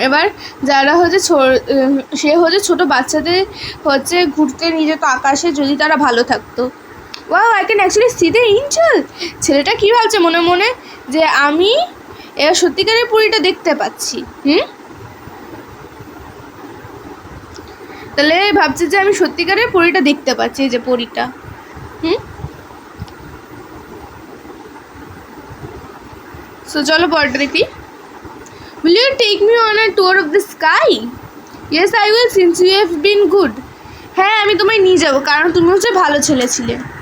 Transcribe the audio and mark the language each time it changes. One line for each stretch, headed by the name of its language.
Bangla: এবার যারা হচ্ছে সে হচ্ছে ছোট বাচ্চাদের হচ্ছে ঘুরতে নিয়ে যেত আকাশে যদি তারা ভালো থাকতো.
English: Wow, I can actually see the angel.
Bangla: ছেলেটা কি ভাবছে মনে মনে যে আমি এবার সত্যিকারের পরীটা দেখতে পাচ্ছি. তাহলে ভাবছে যে আমি সত্যিকারের পরীটা দেখতে পাচ্ছি, এই যে পরীটা. সো চলো পরটা দেখি.
English: Will you take me on a tour of the sky? Yes, I will, since you have been good.
Bangla: হ্যাঁ, আমি তোমায় নিয়ে যাবো কারণ তুমি হচ্ছে ভালো ছেলে ছিলে.